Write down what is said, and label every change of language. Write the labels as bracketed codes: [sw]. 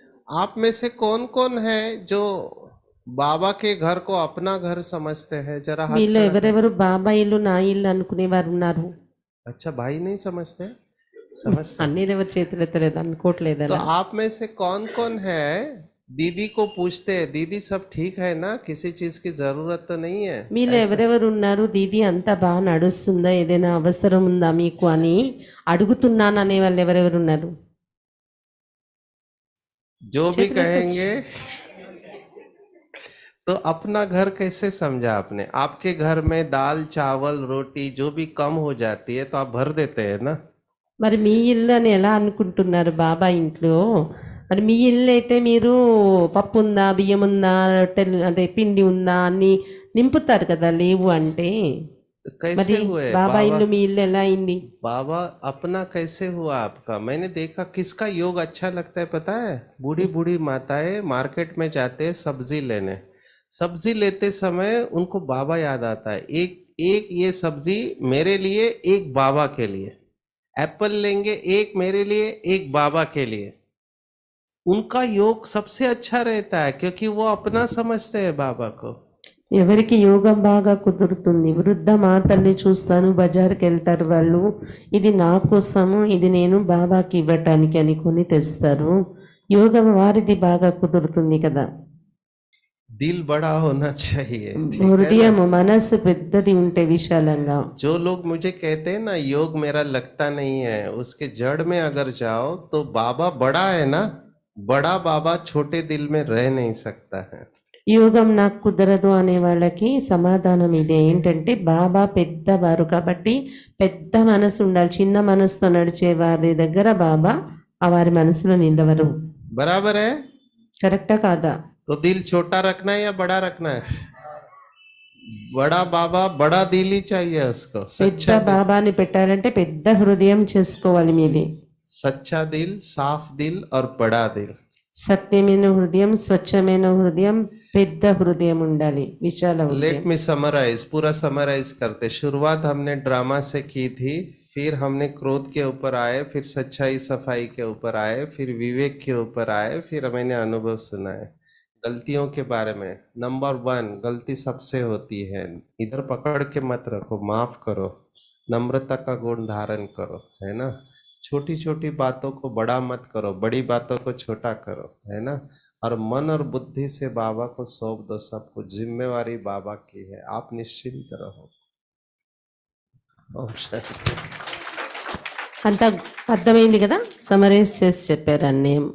[hi] आप में से कौन कौन है जो बाबा के घर को अपना घर समझते हैं? जरा हाथ [te] మీలో [hi] खड़ा- [te] ఎవరెవరు బాబా ఇల్లు నా ఇల్లు అనుకునే వారు ఉన్నారు? [hi] अच्छा, भाई नहीं समझते, समझते। [te] అన్ని ఎవరు చేతులు ఎత్తలేదు, అనుకోవట్లేదు [hi] तो [te] అలా. [hi] आप में से कौन कौन है दीदी को पूछते हैं, दीदी सब ठीक है ना, किसी चीज की जरूरत तो नहीं है? [te] మీలో ఎవరెవరు ఉన్నారు, దీది అంతా బాగా నడుస్తుందా, ఏదైనా అవసరం ఉందా మీకు అని అడుగుతున్నాను అనే వాళ్ళు ఎవరెవరు ఉన్నారు? [hi] जो भी क्षेत्र कहेंगे। तो अपना घर कैसे समझा आपने? आपके घर में दाल चावल रोटी जो भी कम हो जाती है तो आप भर देते हैं ना। [te] మరి మీ ఇల్లు అని ఎలా అనుకుంటున్నారు బాబా ఇంట్లో? మరి మీ ఇల్లు అయితే మీరు పప్పు ఉందా, బియ్యం ఉందా, రొట్టెలు అంటే పిండి ఉందా అని నింపుతారు కదా, లేవు అంటే. [hi] तो कैसे [te] మరి [hi] हुए [te] బాబా ఇల్లు మీ ఇల్లు ఎలా అయింది? [hi] बाबा अपना कैसे हुआ आपका? मैंने देखा किसका योग अच्छा लगता है पता है? बूढ़ी बूढ़ी माताएं मार्केट में जाते हैं सब्जी लेने, सब्जी लेते समय उनको बाबा याद आता है। एक एक ये सब्जी मेरे लिए, एक बाबा के लिए। एप्पल लेंगे, एक मेरे लिए, एक बाबा के लिए। उनका योग सबसे अच्छा रहता है क्योंकि वो अपना समझते हैं बाबा को। [te] ఎవరికి యోగం బాగా కుదురుతుంది? వృద్ధ మాతల్ని చూస్తాను, బజార్కి వెళ్తారు వాళ్ళు, ఇది నా కోసము, ఇది నేను బాబాకి ఇవ్వటానికి అని కొని తెస్తారు. యోగం వారిది బాగా కుదురుతుంది కదా. [hi] दिल बड़ा होना चाहिए, ठीक है ना? [te] హృదయం మనసు పెద్దది ఉంటే విశాలంగా. [hi] जो लोग मुझे कहते हैं ना योग मेरा लगता नहीं है, उसके जड़ में अगर जाओ तो बाबा बड़ा है ना, बड़ा बाबा छोटे दिल में रह नहीं सकता है। [te] యోగం నాకు కుదరదు అనే వాళ్ళకి సమాధానం ఇదే, ఏంటంటే బాబా పెద్దవారు కాబట్టి పెద్ద మనసు ఉండాలి. చిన్న మనసుతో నడిచే వారి దగ్గర బాబా ఆ వారి మనసులో నిలవరు. [hi] बराबर है? [te] కరెక్టా కాదా? [hi] तो दिल छोटा रखना है या बड़ा रखना है? बड़ा बाबा, बड़ा दिल ही चाहिए उसको। [te] పెద్ద [hi] सच्चा दिल, [te] బాబాని పెట్టాలంటే పెద్ద హృదయం చేసుకోవాలి మీది. [hi] सच्चा दिल, साफ दिल और बड़ा दिल। సత్యమైన హృదయం, స్వచ్ఛమైన హృదయం, పెద్ద హృదయం ఉండాలి, విశాల హృదయం. [en] let me summarise, [hi] पूरा समराइज करते. शुरुआत हमने ड्रामा से की थी, फिर हमने क्रोध के ऊपर आए, फिर सच्चाई सफाई के ऊपर आए, फिर विवेक के ऊपर आए, फिर मैंने अनुभव सुनाए गलतियों के बारे में. नंबर 1, गलती सबसे होती है, इधर पकड़ के मत रखो, माफ करो, नम्रता का गुण धारण करो, है ना. छोटी छोटी बातों को बड़ा मत करो, बड़ी बातों को छोटा करो, है ना. और मन और बुद्धि से बाबा को सौंप दो, सब कुछ जिम्मेवारी बाबा की है, आप निश्चिंत रहो. ओम शांति. [te] అంత అర్థమైంది కదా, సమరైజ్ చేసి చెప్పారు అన్నీ.